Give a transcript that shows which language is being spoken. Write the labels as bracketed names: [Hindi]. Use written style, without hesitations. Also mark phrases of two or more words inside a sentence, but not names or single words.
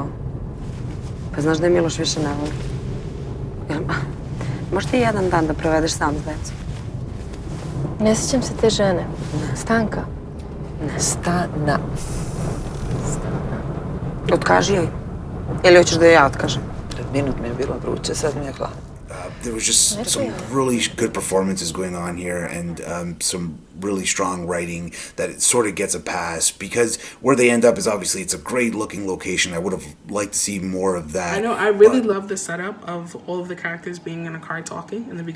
[Serbian] Pa znaš da je Miloš više ne voli. Možeš ti jedan dan da provedeš sam s decom? Ne sjećam se te žene. Stanka. Stana. Otkaži joj. Ili hoćeš da joj ja otkažem? Pred minut mi je bilo vruće, sad mi je hladno. [English] There was just some really good performances going on here, and some really strong writing that it sort of gets a pass, because where they end up is obviously it's a great looking location. I would have liked to see more of that. I know, I really love the setup of all of the characters being in a car talking in the beginning.